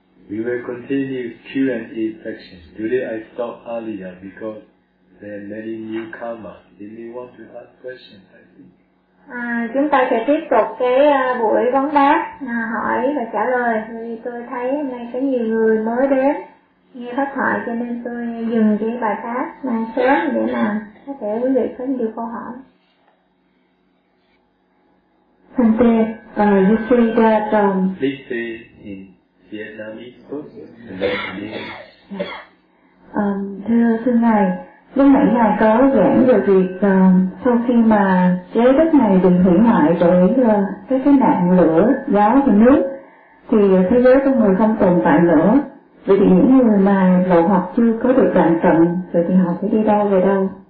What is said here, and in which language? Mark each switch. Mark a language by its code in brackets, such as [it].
[en] We will continue Q&A section. Today I stopped earlier because there are many newcomers. They may want to ask questions, I think. [vi] À, chúng ta sẽ tiếp tục cái buổi vấn đáp, hỏi và trả lời. Vì tôi thấy hôm nay có nhiều người mới đến nghe pháp thoại cho nên tôi dừng cái bài pháp này sớm để mà có thể quý vị có nhiều câu hỏi. Thưa sư, [en] you say that please say in Vietnamese please. [vi] Thưa sư ngài, lúc nãy ngài có giảng về việc sau khi mà trái đất này bị hủy hoại bởi cái nạn lửa, gió và nước thì thế giới con người không tồn tại nữa. Vậy thì những người mà lộ hoặc chưa có được đoạn tận rồi thì họ sẽ đi đâu về đâu?